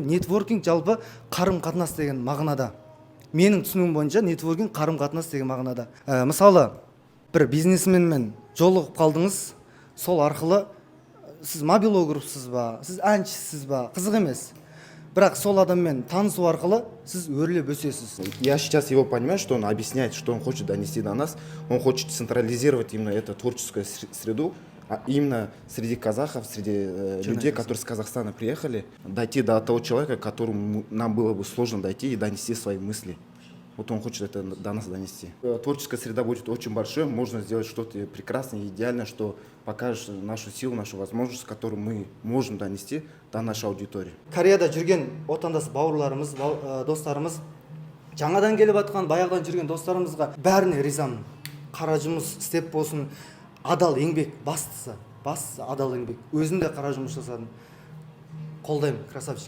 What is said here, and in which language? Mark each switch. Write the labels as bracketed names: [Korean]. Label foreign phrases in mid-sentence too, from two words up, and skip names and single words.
[Kazakh] Нетворкинг жалпы қарым қатынас деген мағынада. Менің түсінігім бойынша нетворкинг қарым қатынас деген мағынада. Мысалы бір бизнесменмен жолығып қалдыңыз, сол арқылы сіз мобилографсыз ба, сіз әншісіз ба, қызық емес. Бірақ сол адаммен танысу арқылы сіз өрлеп өсесіз. [Russian] Я сейчас его понимаю, что он объясняет, что он хочет донести до нас. Он хочет централизировать именно эту творческую среду, а именно среди казахов, среди людей, которые с Казахстана приехали, дойти до того человека, которому нам было бы сложно дойти и донести свои мысли. Вот он хочет это до нас донести. Творческая среда будет очень большой, можно сделать что-то прекрасное, идеальное, что покажет нашу силу, нашу возможность, которую мы можем донести до нашей аудитории. [Kazakh] Кореяда жүрген отандас бауырларымыз, достарымыз, жаңадан келіп жатқан, баяғыдан жүрген достарымызға бәріне ризамын. Қара жұмыс істеп болсын, адал еңбек бастысы адал еңбек. Өзім де қара жұмыс жасадым. Қолдаймын, красавчик.